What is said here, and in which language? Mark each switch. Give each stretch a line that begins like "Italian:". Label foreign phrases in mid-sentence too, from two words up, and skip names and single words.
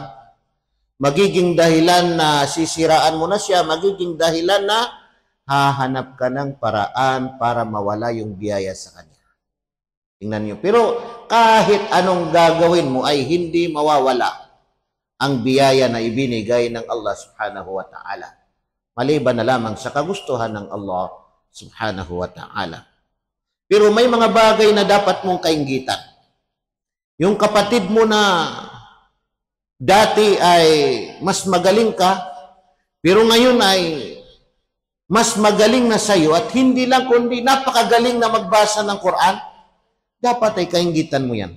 Filipino: Magiging dahilan na sisiraan mo na siya. Magiging dahilan na hahanap ka ng paraan para mawala yung biyaya sa kanya. Tingnan niyo. Pero kahit anong gagawin mo ay hindi mawawala ang biyaya na ibinigay ng
Arabic: الله سبحانه وتعالى.
Filipino: Maliban na lamang sa kagustuhan ng
Arabic: الله سبحانه وتعالى.
Filipino: Pero may mga bagay na dapat mong kainggitan. Yung kapatid mo na dati ay mas magaling ka, pero ngayon ay mas magaling na sa iyo at hindi lang kundi napakagaling na magbasa ng Quran, dapat ay kainggitan mo yan.